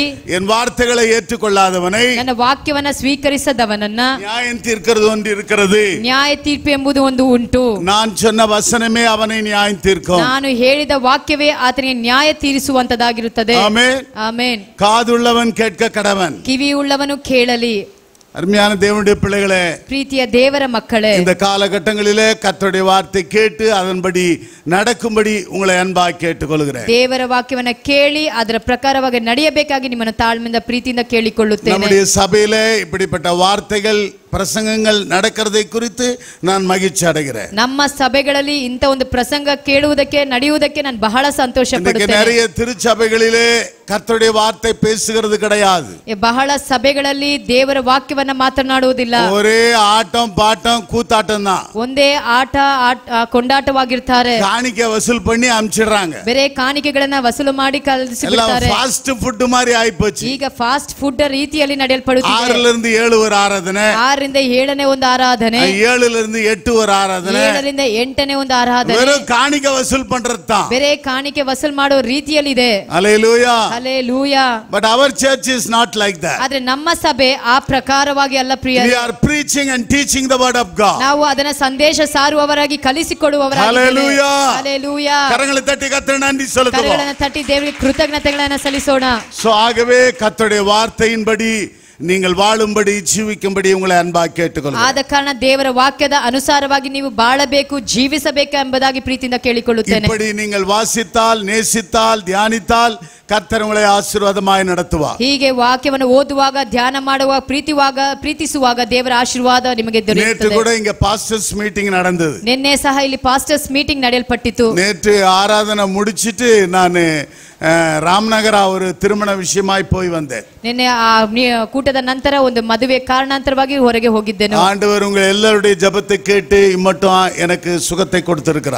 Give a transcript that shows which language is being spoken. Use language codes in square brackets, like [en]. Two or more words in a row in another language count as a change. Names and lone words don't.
[ta] என் வார்த்தைகளை ஏற்றுக்கொள்ளாதவனை, [kn] ನನ್ನ ವಾಕ್ಯವನ್ನ ಸ್ವೀಕರಿಸದವನನ್ನ [ta] நியாயம் தீர்க்கிறது ஒன்று இருக்கிறது. [kn] ನ್ಯಾಯ ತೀರ್ಪು ಎಂಬುದು ಒಂದು ಉಂಟು. [ta] நான் சொன்ன வசனமே அவனை நியாயம் தீர்க்கும். [kn] ನಾನು ಹೇಳಿದ ವಾಕ್ಯವೇ ಆತನಿಗೆ ನ್ಯಾಯ ತೀರಿಸುವಂತದಾಗಿರುತ್ತದೆ. [ta] ஆமென். [kn] ಆಮೆನ್. [ta] காதுள்ளவன் கேட்க கடவன். [kn] ಕಿವಿಯುಳ್ಳವನು ಕೇಳಲಿ. [ta] அருமையான தேவனுடைய பிள்ளைகளே, [kn] ಪ್ರೀತಿಯ ದೇವರ ಮಕ್ಕಳೇ, [ta] இந்த காலகட்டங்களிலே கர்த்தருடைய வார்த்தை கேட்டு அதன்படி நடக்கும்படி உங்களை அன்பாக கேட்டுக்கொள்கிறேன். [kn] ದೇವರ ವಾಕ್ಯವನ್ನ ಕೇಳಿ ಅದರ ಪ್ರಕಾರವಾಗಿ ನಡೆಯಬೇಕಾಗಿ ನಿಮ್ಮನ್ನು ತಾಳ್ಮೆಯಿಂದ ಪ್ರೀತಿಯಿಂದ ಕೇಳಿಕೊಳ್ಳುತ್ತೇನೆ. [ta] நம்முடைய சபையிலே இப்படிப்பட்ட வார்த்தைகள் பிரசங்கங்கள் நடக்கிறதை குறித்து நான் மகிழ்ச்சி அடைகிறேன். [kn] ನಮ್ಮ ಸಭೆಗಳಲ್ಲಿ ಇಂತ ಒಂದು ಪ್ರಸಂಗ ಕೇಳುವುದಕ್ಕೆ ನಡೆಯುವುದಕ್ಕೆ ನಾನು ಬಹಳ ಸಂತೋಷ ಪಡುತ್ತೇನೆ. [ta] நிறைய திருச்சபைகளிலே கர்த்தருடைய வார்த்தை பேசுகிறது கிடையாது. [kn] ಬಹಳ ಸಭೆಗಳಲ್ಲಿ ದೇವರ ವಾಕ್ಯವನ್ನ ಮಾತನಾಡುವುದಿಲ್ಲ. [ta] ஒரே ஆட்டம் பாட்டம் கூத்தாட்டம் தான். [kn] ಒಂದೇ ಆಟ ಕೊಂಡಾಟವಾಗಿರ್ತಾರೆ. [ta] காணிக்கை வசூல் பண்ணி அனுப்பிச்சிடுறாங்க. [kn] ಬೇರೆ ಕಾಣಿಕೆಗಳನ್ನ ವಸೂಲು ಮಾಡಿ ಕಳಿಸಿಬಿಡ್ತಾರೆ. [en] fast food [ta] மாதிரி ಆಯ್ಪೋச்சு. [kn] ಈಗ [en] fast food [kn] ರೀತಿಯಲ್ಲಿ ನಡೆಯಲ್ಪಡುತ್ತಿದೆ. [ta] 6 ರಿಂದ 7 ஒரு ஆராதனை, [kn] 6 ರಿಂದ 7ನೇ ಒಂದು ಆರಾಧನೆ, [ta] 7 ರಿಂದ 8 ஒரு ஆராதனை, [kn] 7 ರಿಂದ 8ನೇ ಒಂದು ಆರಾಧನೆ. [ta] வெறும் காணிக்கை வசூல் பண்றது தான். [kn] ಬೇರೆ ಕಾಣಿಕೆ ವಸೂಲು ಮಾಡೋ ರೀತಿಯಲ್ಲಿ ಇದೆ. [ta] ஹல்லேலூயா [kn] ಹಲ್ಲೇಲೂಯಾ. [en] But our church is not like that. [kn] ಆದ್ರೆ ನಮ್ಮ ಸಭೆ ಆ ಪ್ರಕಾರವಾಗಿ ಅಲ್ಲ ಪ್ರಿಯ. [en] We are preaching and teaching the word of God. [kn] ನಾವು ಅದನ್ನ ಸಂದೇಶ ಸಾರುವವರಾಗಿ ಕಲಿಸಿಕೊಡುವವರಾಗಿ. ಹಲ್ಲೇಲೂಯಾ. ಹಲ್ಲೇಲೂಯಾ. [ta] கரங்களை தட்டி கர்த்தருக்கு நன்றி செலுத்துவோம். [kn] ಕರಗಳನ್ನು ತಟ್ಟಿ ದೇವರಿಗೆ ಕೃತಜ್ಞತೆಗಳನ್ನು ಸಲ್ಲಿಸೋಣ. [ta] சோ ஆகவே கர்த்தருடைய வார்த்தையின்படி நீங்கள் வாழும்படி ஜீவிக்கும்படி உங்களை அன்பாக கேட்டுக்கொள்கிறேன். [kn] ಆದ ಕಾರಣ ದೇವರ ವಾಕ್ಯದ ಅನುಸಾರವಾಗಿ ನೀವು ಬಾಳಬೇಕು, ಜೀವಿಸಬೇಕು ಎಂಬುದಾಗಿ ಪ್ರೀತಿಯಿಂದ ಕೇಳಿಕೊಳ್ಳುತ್ತೇನೆ. [ta] இப்படி நீங்கள் வாசித்தால், நேசித்தால், தியானித்தால் கர்த்தர் உங்களை ஆசீர்வாதமாய் நடத்துவார். [kn] ಹೀಗೆ ವಾಕ್ಯವನ್ನು ಓದುವಾಗ, ಧ್ಯಾನ ಮಾಡುವಾಗ, ಪ್ರೀತಿಸುವಾಗ ದೇವರ ಆಶೀರ್ವಾದ ನಿಮಗೆ ದೊರೆಯುತ್ತದೆ. [ta] நேற்று கூட இங்க [en] pastors meeting [ta] நடந்தது. [kn] ನಿನ್ನೆ ಸಹ ಇಲ್ಲಿ [en] pastors meeting [kn] ನಡೆಯಲ್ಪಟ್ಟಿತು. [ta] நேற்று ஆராதனை முடிச்சிட்டு நான் ರಾಮನಗರ ஒரு திருமண விஷயமாய் போய் வந்தேன். [kn] ನಿನ್ನೆ ಕೂಟದ ನಂತರ ಒಂದು ಮದುವೆ ಕಾರಣಾಂತರವಾಗಿ ಹೊರಗೆ ಹೋಗಿದ್ದೇನೆ. [ta] ஆண்டவர் உங்க எல்லாருடைய ஜெபத்தை கேட்டு இம்மட்டும் எனக்கு சுகத்தை கொடுத்திருக்கிறார்.